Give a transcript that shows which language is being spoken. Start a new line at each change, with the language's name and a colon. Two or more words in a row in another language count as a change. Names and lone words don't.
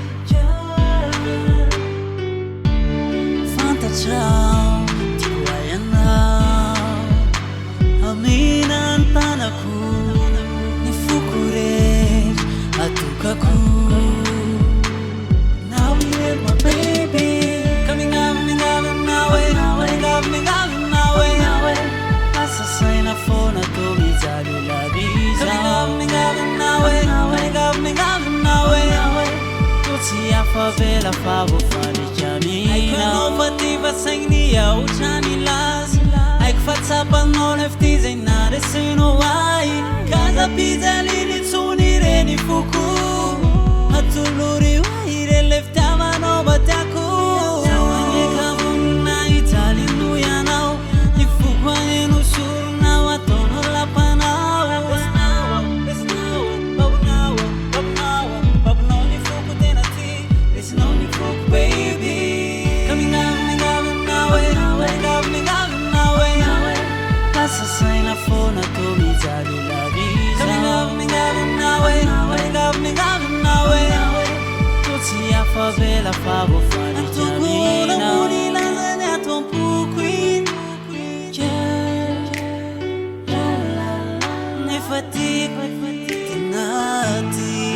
Malagasy: Ka, fantatrao, tiako ianao. Amena ny tanako, ny foko rehetra atokako.
English: Now you my baby. Coming up, coming up, now, eh, coming up, coming up, now, eh.
Malagasy: Asa saina foana tô mijaly labiza.
English: Coming up, coming up, now, eh, coming up, coming up, now, eh.
Malagasy: Tô tsy hafa vela fa voafaly kamina. Haiko anao fa ty vasaigny aotra ny laza. Haiko fa tsapanao lefty zay naresenao ahy. Kaza pijaly ny tsony reny foko. Atolory hoahy reny le fitiavanao batiako. Zaho magneka vonina hijaly no ianao. Ny foko haino sorona ho ataonao lapanao. Babinao, babinao, babinao ny foko tena ty. Resinao ny foko, baby.
English: Coming up, coming up, now, eh. Coming up, coming up, now, eh.
Malagasy: Lasa saina foana tô mijaly labiza.
English: Coming up, coming up, now, eh. Coming up, coming up, now, eh.
Malagasy: Tô tsy hafa vela fa voafaly kamina. Atoko ora mori lazany ato am-poko iny. Nefa tiako tinaty.